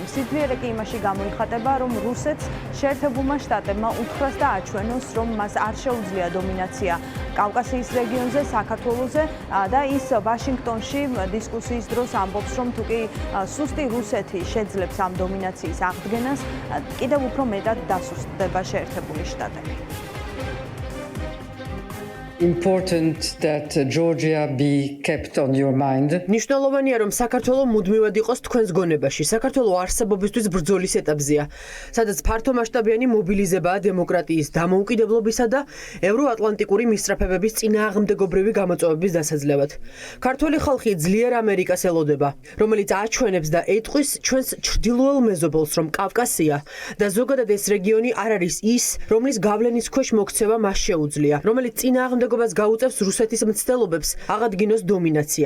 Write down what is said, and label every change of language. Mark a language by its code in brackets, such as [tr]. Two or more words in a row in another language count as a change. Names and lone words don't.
[ka] სიძლიერე კი იმაში გამოიხატება, რომ რუსეთს შეერთებულმა შტატებმა უთხრას და აჩვენოს, რომ მას არ შეუძლია დომინაცია კავკასიის რეგიონზე, საქართველოზე და ის ვაშინგტონში დისკუსიის დროს ამბობს, რომ თუკი სუსტი რუსეთი შეძლებს ამ დომინაციის აღდგენას, კიდევ უფრო მეტად დასუსტდება შეერთებული შტატები. [en] Important that Georgia be kept on your mind. [ka] ნიშნულოვანია, რომ საქართველო მუდმივად იყოს თქვენს გონებაში. საქართველო არსებობისთვის ბრძოლის ეტაპზეა, სადაც ფართომასშტაბიანი მობილიზებაა დემოკრატიის, დამოუკიდებლობისა და ევროატლანტიკური მისწრაფებების წინააღმდეგობრივი გამოწვევების დასაძლევად. ქართველი ხალხი ძლიერ ამერიკას ელოდება, რომელიც აჩვენებს და ეტყვის ჩვენს ჩრდილოელ მეზობელს, რომ კავკასია და ზოგადად ეს რეგიონი არ არის ის, რომლის გავლენის ქვეშ მოქცევა მას შეუძლია, რომელიც წინააღმდეგობას გაუწევს რუსეთის მცდელობებს აღადგინოს დომინაცია.